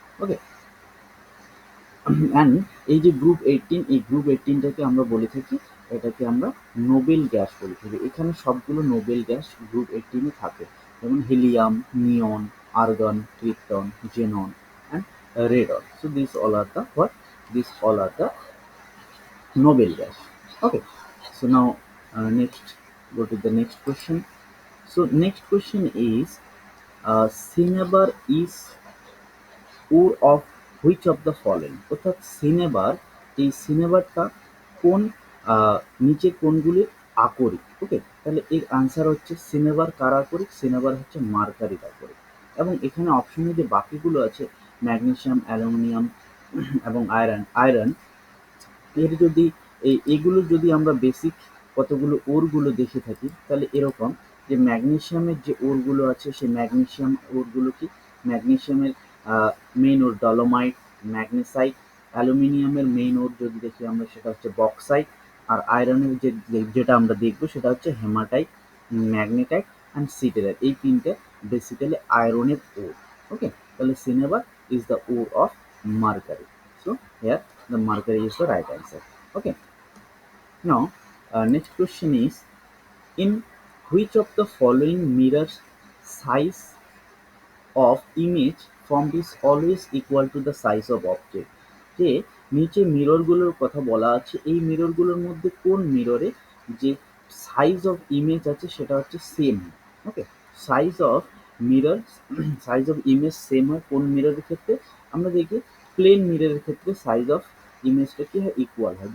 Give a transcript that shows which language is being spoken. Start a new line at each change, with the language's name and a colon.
Bangla: ওকে, and এই যে group 18, এই গ্রুপ 18টাকে আমরা বলে থাকি, এটাকে আমরা নোবেল গ্যাস বলে থাকি। এখানে সবগুলো নোবেল গ্যাস গ্রুপ 18 থাকে, যেমন helium, neon, argon, krypton, xenon and radon.
English: So this all are the what? This all are the noble gas. Okay, so now next, go to the next question. So next question is, cinnabar is ore of which of the following?
Bangla: অর্থাৎ সিনেবার, এই সিনেবারটা কোন নিচে কোনগুলির আকরিক? ওকে, তাহলে এর answer হচ্ছে সিনেবার কার আকরিক? সিনেবার হচ্ছে মার্কারির আকরিক। এবং এখানে অপশনে যে বাকিগুলো আছে ম্যাগনেসিয়াম, অ্যালুমিনিয়াম এবং আয়রন, এর যদি এগুলো যদি আমরা বেসিক কতগুলো ওরগুলো দেখে থাকি তাহলে এরকম যে ম্যাগনেসিয়ামের যে ওরগুলো আছে সেই ম্যাগনেসিয়াম ওরগুলো কি? ম্যাগনেসিয়ামের মেইন ওর ডলোমাইট, ম্যাগনেসাইট। অ্যালুমিনিয়ামের মেইন ওর যদি দেখি আমরা সেটা হচ্ছে বক্সাইট। আর আয়রনের যেটা আমরা দেখবো সেটা হচ্ছে হেমাটাইট, ম্যাগনেটাইট অ্যান্ড সিটেরাইট। এই তিনটে বেসিক্যালি আয়রনের ওর। ওকে, তাহলে
English: Cinnabar is the ore of mercury. So here the mercury is the right answer. Okay. Now next question is, in which of the following mirrors size of image form is always equal to the size of object?
Bangla: যে নিচে মিররগুলোর কথা বলা আছে, এই মিররগুলোর মধ্যে কোন মিররে যে size of image আছে সেটা হচ্ছে same. Okay, size of mirror, size of image same হয় কোন মিররের ক্ষেত্রে? আমরা দেখি প্লেন মিররের ক্ষেত্রে সাইজ অফ ইমেজটা কি হয়? ইকুয়াল হয়।